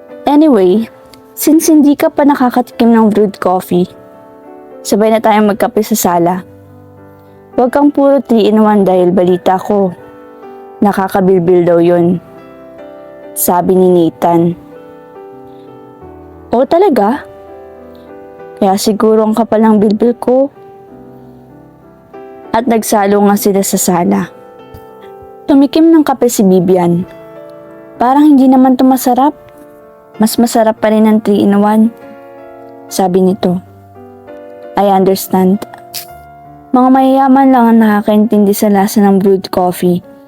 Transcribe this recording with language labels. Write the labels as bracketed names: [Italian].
[Filipino] Anyway, since hindi ka pa nakakatikim ng brewed coffee, sabay na tayong magkape sa sala. Huwag kang puro 3-in-1 dahil balita ko, nakakabilbil daw yun. Sabi ni Nathan. O talaga? Kaya siguro ang kapal ng bilbil ko. At nagsalo nga sila sa sala. Tumikim ng kape si Vivian. Parang hindi naman ito masarap. Mas masarap pa rin ang 3-in-1. Sabi nito. [English] I understand. [Filipino] Mga mayayaman lang ang nakakaintindi sa lasa ng brewed coffee.